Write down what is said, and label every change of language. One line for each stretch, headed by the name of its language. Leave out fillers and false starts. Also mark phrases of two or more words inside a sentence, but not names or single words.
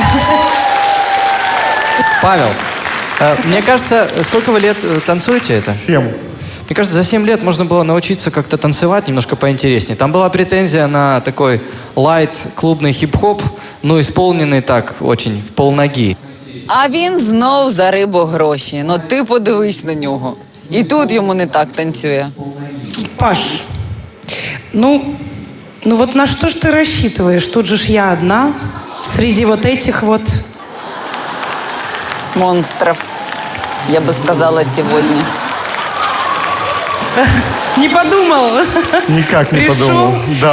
Russian: Павел, мне кажется, сколько вы лет танцуете это? 7. Мне кажется, за 7 лет можно было научиться как-то танцевать немножко поинтереснее. Там была претензия на такой лайт клубный хип-хоп, но исполненный так очень в полноги.
Ukrainian: А він знов за рибу гроші. Ну ти подивись на нього. І тут йому не так танцює.
Russian: Паш, ну вот на что ж ты рассчитываешь? Тут же ж я одна среди вот этих вот... Монстров, я бы сказала, сегодня. Не подумал. Никак не Пришел? подумал. Да,